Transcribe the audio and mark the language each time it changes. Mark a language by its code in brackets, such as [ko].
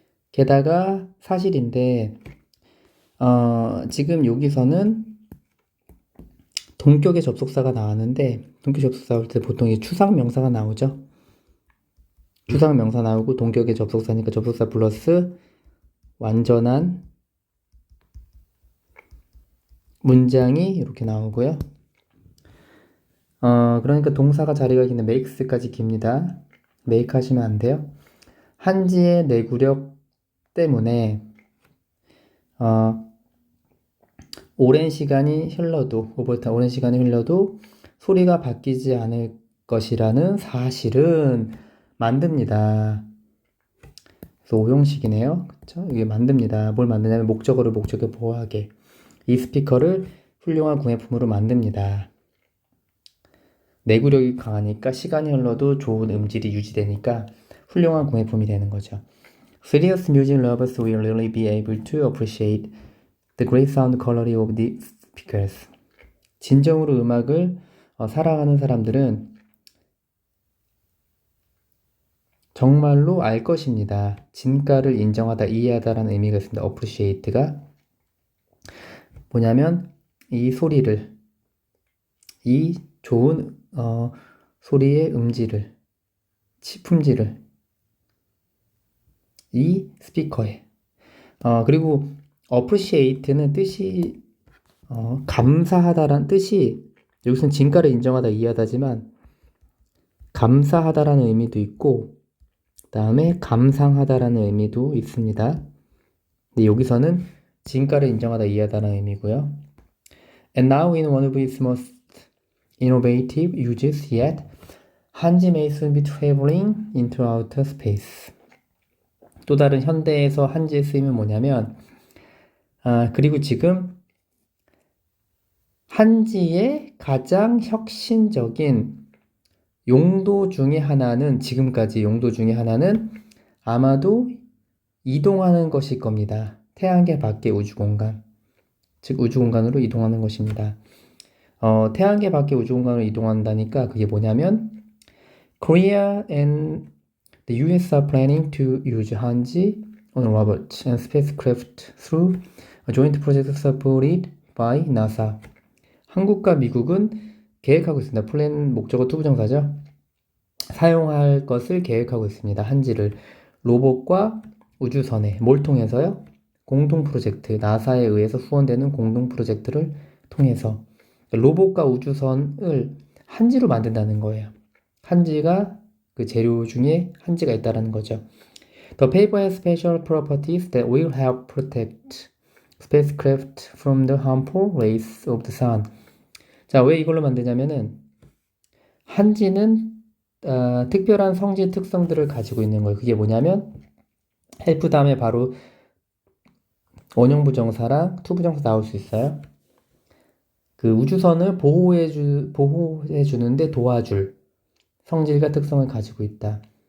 [ko] 게다가 사실인데 지금 여기서는 동격의 접속사가 나왔는데 동격 접속사 나올 때 보통 이 추상 명사가 나오죠. 추상 명사 나오고 동격의 접속사니까 접속사 플러스 완전한 문장이 이렇게 나오고요. 그러니까 동사가 자리가 있는 makes까지 깁니다. make 하시면 안 돼요. 한지의 내구력 때문에 오랜 시간이 흘러도 오랜 시간이 흘러도 소리가 바뀌지 않을 것이라는 사실은 만듭니다. 그래서 오형식이네요. 그렇죠? 이게 만듭니다. 뭘 만드냐면 목적어를 목적에 보호하게 이 스피커를 훌륭한 구매품으로 만듭니다. 내구력이 강하니까 시간이 흘러도 좋은 음질이 유지되니까 훌륭한 구매품이 되는 거죠. [en] Serious music lovers will really be able to appreciate the great sound quality of the speakers. [ko] 진정으로 음악을 사랑하는 사람들은 정말로 알 것입니다. 진가를 인정하다, 이해하다라는 의미가 있습니다. appreciate가 뭐냐면 이 소리를, 이 좋은 소리의 음질을, 품질을 이 스피커에 그리고 appreciate는 뜻이 감사하다라는 뜻이 여기서는 진가를 인정하다, 이해하다지만 감사하다라는 의미도 있고 그 다음에 감상하다라는 의미도 있습니다. 근데 여기서는 진가를 인정하다, 이해하다라는 의미고요. [en] And now in one of its most innovative uses yet, 한지 may soon be traveling into outer space. [ko] 또 다른 현대에서 한지의 쓰임은 뭐냐면 그리고 지금 한지의 가장 혁신적인 용도 중에 하나는 지금까지 용도 중에 하나는 아마도 이동하는 것일 겁니다. 태양계 밖의 우주공간, 즉 우주공간으로 이동하는 것입니다. 태양계 밖의 우주공간으로 이동한다니까 그게 뭐냐면 [en] Korea and the US are planning to use 한지 on robots and spacecraft through a joint project supported by NASA. [ko] 한국과 미국은 계획하고 있습니다. 플랜 목적어 투부정사죠. 사용할 것을 계획하고 있습니다. 한지를 로봇과 우주선에 뭘 통해서요? 공동 프로젝트, 나사에 의해서 후원되는 공동 프로젝트를 통해서 로봇과 우주선을 한지로 만든다는 거예요. 한지가 그 재료 중에 한지가 있다라는 거죠. [en] The paper has special properties that will help protect spacecraft from the harmful rays of the sun. [ko] 자, 왜 이걸로 만드냐면은 한지는 특별한 성질 특성들을 가지고 있는 거예요. 그게 뭐냐면 help 다음에 바로 원형 부정사랑 투 부정사 나올 수 있어요. 그 우주선을 보호해 주는데 도와줄 성질과 특성을 가지고 있다.